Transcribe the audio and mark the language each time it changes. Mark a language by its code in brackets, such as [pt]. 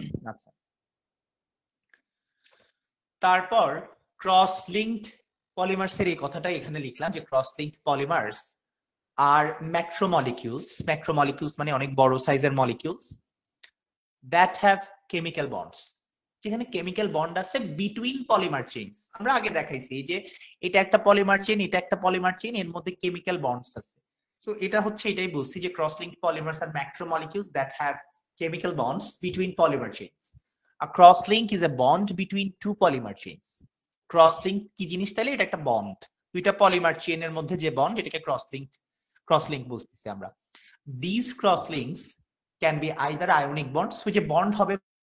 [bn] আচ্ছা, তারপর cross linked polymers এর এই কথাটা এখানে লিখলাম যে ক্রস লিঙ্কড পলিমার্স আর ম্যাক্রোমলিকিউলস মানে অনেক বড় সাইজের molecules [en] that have chemical bonds, [bn] যেখানে কেমিক্যাল বন্ড আছে বিটুইন পলিমার চেইনস। আমরা আগে দেখাইছি যে এটা একটা পলিমার চেইন, এটা একটা পলিমার চেইন, এর মধ্যে কেমিক্যাল বন্ডস আছে। সো এটা হচ্ছে এটাই বলছি যে [en] Cross linked polymers আর macromolecules that have chemical bonds between polymer chains. A cross link is a bond between two polymer chains. [bn] Cross link কি জিনিস? তাহলে এটা একটা বন্ড, দুইটা পলিমার চেইনের মধ্যে যে বন্ড এটাকে ক্রস লিঙ্ক বলতেছি আমরা। [en] These cross links can be either ionic bonds, which a bond হবে